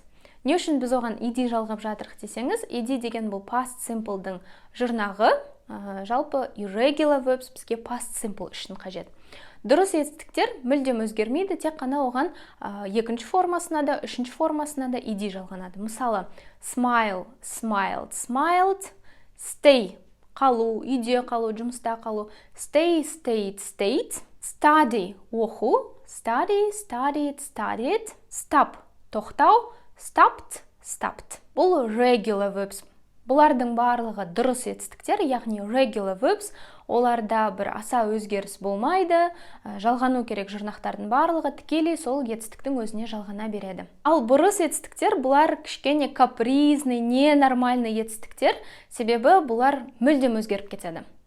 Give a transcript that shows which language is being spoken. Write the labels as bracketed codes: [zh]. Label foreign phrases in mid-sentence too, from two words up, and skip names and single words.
[kk] Не үшін біз оған ed жалғап жатырық десеңіз, ed деген бұл [en] past simple'дың [kk] жұрнағы, жалпы [en] irregular verbs [kk] бізге [en] past simple [kk] үшін қажет. Дұрыс етістіктер мүлдем өзгермейді, тек қана оған екінші формасына да, үшінші формасына да ed жалғанады. Мысалы, [en] smile, smiled, smiled, stay, [kk] қалу, үйде қалу, жұмыста қалу, [en] stay, stayed, stayed, study, оқу, study, studied, studied, stop, тоқтау, stopped, stopped. [kk] Бұл [en] regular verbs. [kk] Бұлардың барлығы дұрыс етістіктер, яғни [en] regular verbs, [kk] оларда бір аса өзгеріс болмайды, жалғану керек жұрнақтардың барлығы тікелей сол етістіктің өзіне жалғана береді. Ал бұрыс етістіктер, бұлар кішкене [ru] капризный, ненормальный [kk] етістіктер, себебі бұлар мүлдем өзгеріп кетеді.